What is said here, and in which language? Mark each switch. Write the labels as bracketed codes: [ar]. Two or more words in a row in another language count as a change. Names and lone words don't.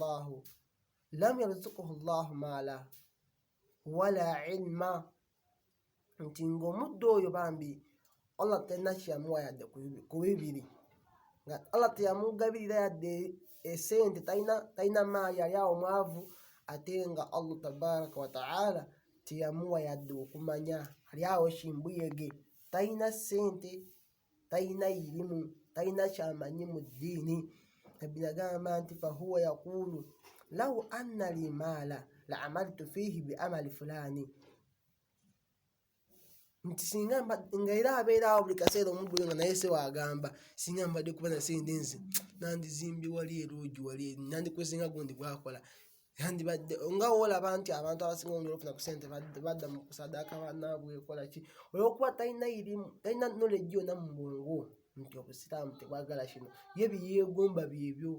[ar] الله مالا ولا علما, [lg] nti ng'omuddu oyo bambi Allah talina kyamuwa yadde ku bibiri, nga Allah teyamugabirira yadde esente, talina maali, ali awo mwavu, ate nga [ar] الله تبارك وتعالى [lg] teyamuwa yadde okumanya, ali awo kimbuyege, talina ssente, talina irimu, talina kyamanyi mu ddiini. Nabbi yagamba nti [ar] فهو يقول لو أن لي مالا لعملت فيه بعمل فلان, [lg] nti singa nga era abeera awo buli kaseera omuddu we nga naye se wagamba, singa mbadde kuba na sente nze nandizimbye wali eroogi wali nandikusinga gundi bwakola, yandibadde nga olaba nti abantu abasinga olungi olufuna ku sente badda mu kusaadaaka bannaabwe ekola ki, olw'okuba talina irimu, talina knowledge yonna mu bwongo nti obusiraamu tebwagala kino, ye byeyeegomba byebyo.